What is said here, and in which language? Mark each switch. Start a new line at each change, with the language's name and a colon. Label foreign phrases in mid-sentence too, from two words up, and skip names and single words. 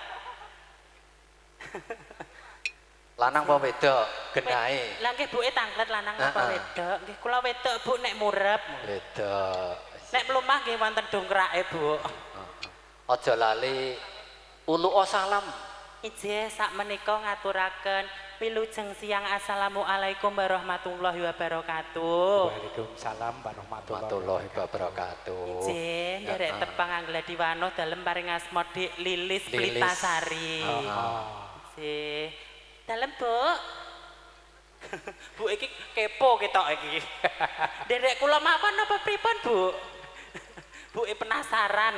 Javanese: lanang apa wedok genahe Lah nggih buke tanglet lanang napa wedok? Nggih kula wedok, Bu, nek murep. wedok Nek mlumah nggih wonten dongkrake, Bu. aja lali ulu salam Ijeh sakmenika ngaturaken wilujeng siang
Arabic: السلام عليكم ورحمة الله وبركاته. وعليكم السلام ورحمة الله ورحمة الله وبركاته
Javanese: Ijeh nderek tepang Angladi Wano dalem paring asma Dik Lilis Plitasari. Ijeh dalem, Bu. Bu iki kepo ketok iki. Nderek kula mawon napa pripun, Bu? Bu penasaran.